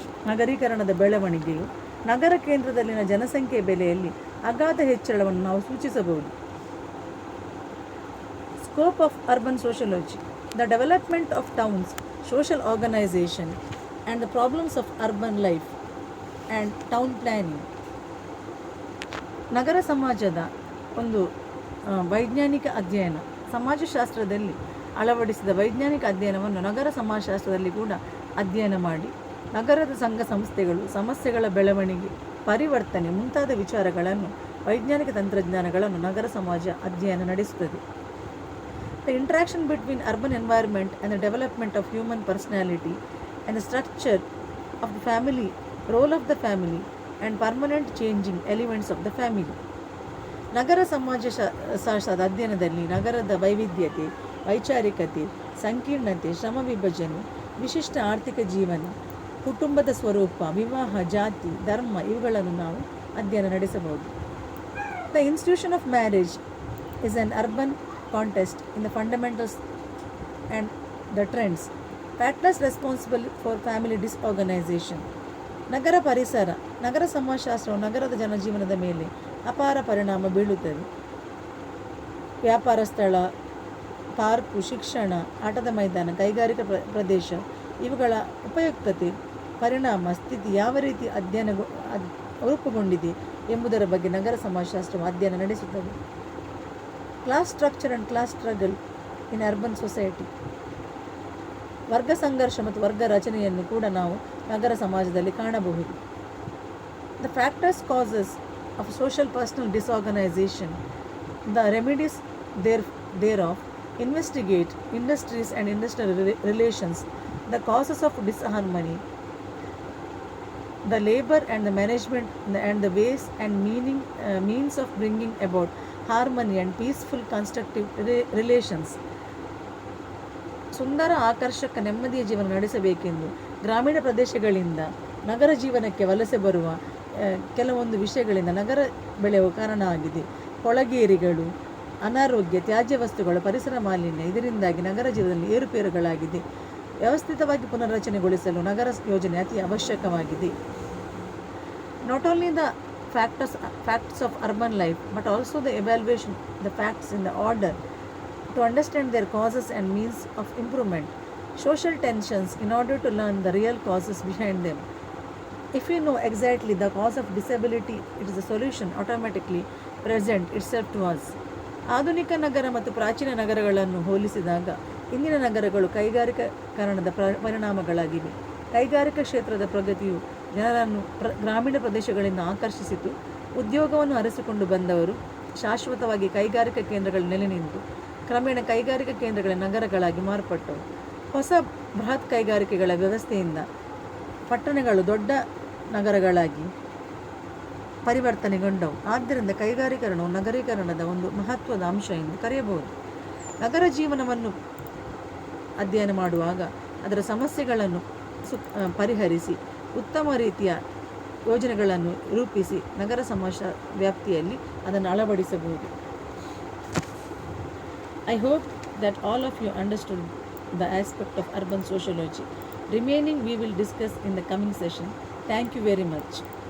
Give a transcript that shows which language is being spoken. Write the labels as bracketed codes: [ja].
[kn] ನಗರೀಕರಣದ ಬೆಳವಣಿಗೆಯು ನಗರ ಕೇಂದ್ರದಲ್ಲಿನ ಜನಸಂಖ್ಯೆ ಬೆಲೆಯಲ್ಲಿ ಅಗಾಧ ಹೆಚ್ಚಳವನ್ನು ನಾವು ಸೂಚಿಸಬಹುದು. [en] Scope of urban sociology, the development of towns, social organization and the problems of urban life and town planning. [kn] ನಗರ ಸಮಾಜದ ಒಂದು ವೈಜ್ಞಾನಿಕ ಅಧ್ಯಯನ, ಸಮಾಜಶಾಸ್ತ್ರದಲ್ಲಿ ಅಳವಡಿಸಿದ ವೈಜ್ಞಾನಿಕ ಅಧ್ಯಯನವನ್ನು ನಗರ ಸಮಾಜಶಾಸ್ತ್ರದಲ್ಲಿ ಕೂಡ ಅಧ್ಯಯನ ಮಾಡಿ ನಗರದ ಸಂಘ ಸಂಸ್ಥೆಗಳು, ಸಮಸ್ಯೆಗಳ ಬೆಳವಣಿಗೆ, ಪರಿವರ್ತನೆ ಮುಂತಾದ ವಿಚಾರಗಳನ್ನು, ವೈಜ್ಞಾನಿಕ ತಂತ್ರಜ್ಞಾನಗಳನ್ನು ನಗರ ಸಮಾಜ ಅಧ್ಯಯನ ನಡೆಸುತ್ತದೆ. [en] The interaction between urban environment and the development of human personality and the structure of the family, role of the family and permanent changing elements of the family. [kn] ನಗರ ಸಮಾಜಶಾಸ್ತ್ರದ ಅಧ್ಯಯನದಲ್ಲಿ ನಗರದ ವೈವಿಧ್ಯತೆ, ವೈಚಾರಿಕತೆ, ಸಂಕೀರ್ಣತೆ, ಶ್ರಮ ವಿಭಜನೆ, ವಿಶಿಷ್ಟ ಆರ್ಥಿಕ ಜೀವನ, ಕುಟುಂಬದ ಸ್ವರೂಪ, ವಿವಾಹ, ಜಾತಿ, ಧರ್ಮ ಇವುಗಳನ್ನು ನಾವು ಅಧ್ಯಯನ ನಡೆಸಬಹುದು. [en] The institution of marriage is an urban context in the fundamentals and the trends. Factors responsible for family disorganization. [kn] ನಗರ ಪರಿಸರ, ನಗರ ಸಮಾಜಶಾಸ್ತ್ರವು ನಗರದ ಜನಜೀವನದ ಮೇಲೆ ಅಪಾರ ಪರಿಣಾಮ ಬೀಳುತ್ತದೆ. ವ್ಯಾಪಾರ ಸ್ಥಳ, ಪಾರ್ಕು, ಶಿಕ್ಷಣ, ಆಟದ ಮೈದಾನ, ಕೈಗಾರಿಕಾ ಪ್ರದೇಶ ಇವುಗಳ ಉಪಯುಕ್ತತೆ, ಪರಿಣಾಮ, ಸ್ಥಿತಿ ಯಾವ ರೀತಿ ರೂಪುಗೊಂಡಿದೆ ಎಂಬುದರ ಬಗ್ಗೆ ನಗರ ಸಮಾಜಶಾಸ್ತ್ರವು ಅಧ್ಯಯನ ನಡೆಸುತ್ತದೆ. [en] Class structure and class struggle in urban society. [kn] ವರ್ಗ ಸಂಘರ್ಷ ಮತ್ತು ವರ್ಗ ರಚನೆಯನ್ನು ಕೂಡ ನಾವು ನಗರ ಸಮಾಜದಲ್ಲಿ ಕಾಣಬಹುದು. [en] The factors causes of social personal disorganisation, the remedies thereof, investigate industries and industrial relations, the causes of disharmony, the labor and the management and the ways and means of bringing about harmony and peaceful constructive relations. [kn] ಸುಂದರ, ಆಕರ್ಷಕ, ನೆಮ್ಮದಿಯ ಜೀವನ ನಡೆಸಬೇಕೆಂದು ಗ್ರಾಮೀಣ ಪ್ರದೇಶಗಳಿಂದ ನಗರ ಜೀವನಕ್ಕೆ ವಲಸೆ ಬರುವ ಕೆಲವೊಂದು ವಿಷಯಗಳಿಂದ ನಗರ ಬೆಳೆಯುವ ಕಾರಣ ಆಗಿದೆ. ಕೊಳಗೇರಿಗಳು, ಅನಾರೋಗ್ಯ, ತ್ಯಾಜ್ಯ ವಸ್ತುಗಳು, ಪರಿಸರ ಮಾಲಿನ್ಯ ಇದರಿಂದಾಗಿ ನಗರ ಜೀವನದಲ್ಲಿ ಏರುಪೇರುಗಳಾಗಿದೆ. ವ್ಯವಸ್ಥಿತವಾಗಿ ಪುನರ್ರಚನೆಗೊಳಿಸಲು ನಗರ ಯೋಜನೆ ಅತಿ ಅವಶ್ಯಕವಾಗಿದೆ. [en] Not only the facts of urban life but also the evaluation the facts in the order to understand their causes and means of improvement. Social tensions in order to learn the real causes behind them. If we know exactly the cause of disability, it is the solution automatically present itself to us. [kn] ಆಧುನಿಕ ನಗರ ಮತ್ತು ಪ್ರಾಚೀನ ನಗರಗಳನ್ನು ಹೋಲಿಸಿದಾಗ ಇಂದಿನ ನಗರಗಳು ಕೈಗಾರಿಕೀಕರಣದ ಪರಿಣಾಮಗಳಾಗಿವೆ. ಕೈಗಾರಿಕಾ ಕ್ಷೇತ್ರದ ಪ್ರಗತಿಯು ಜನರನ್ನು ಗ್ರಾಮೀಣ ಪ್ರದೇಶಗಳಿಂದ ಆಕರ್ಷಿಸಿತು. ಉದ್ಯೋಗವನ್ನು ಅರಸಿಕೊಂಡು ಬಂದವರು ಶಾಶ್ವತವಾಗಿ ಕೈಗಾರಿಕಾ ಕೇಂದ್ರಗಳಲ್ಲಿ ನೆಲೆ ನಿಂತು ಕ್ರಮೇಣ ಕೈಗಾರಿಕಾ ಕೇಂದ್ರಗಳ ನಗರಗಳಾಗಿ ಮಾರ್ಪಟ್ಟವು. ಹೊಸ ಬೃಹತ್ ಕೈಗಾರಿಕೆಗಳ ವ್ಯವಸ್ಥೆಯಿಂದ ಪಟ್ಟಣಗಳು ದೊಡ್ಡ ನಗರಗಳಾಗಿ ಪರಿವರ್ತನೆಗೊಂಡವು. ಆದ್ದರಿಂದ ಕೈಗಾರಿಕರಣವು ನಗರೀಕರಣದ ಒಂದು ಮಹತ್ವದ ಅಂಶ ಎಂದು ಕರೆಯಬಹುದು. ನಗರ ಜೀವನವನ್ನು ಅಧ್ಯಯನ ಮಾಡುವಾಗ ಅದರ ಸಮಸ್ಯೆಗಳನ್ನು ಪರಿಹರಿಸಿ ಉತ್ತಮ ರೀತಿಯ ಯೋಜನೆಗಳನ್ನು ರೂಪಿಸಿ ನಗರ ಸಮಾಜ ವ್ಯಾಪ್ತಿಯಲ್ಲಿ ಅದನ್ನು ಅಳವಡಿಸಬಹುದು. [en] I hope that all of you understood the aspect of urban sociology. Remaining we will discuss in the coming session. Thank you very much.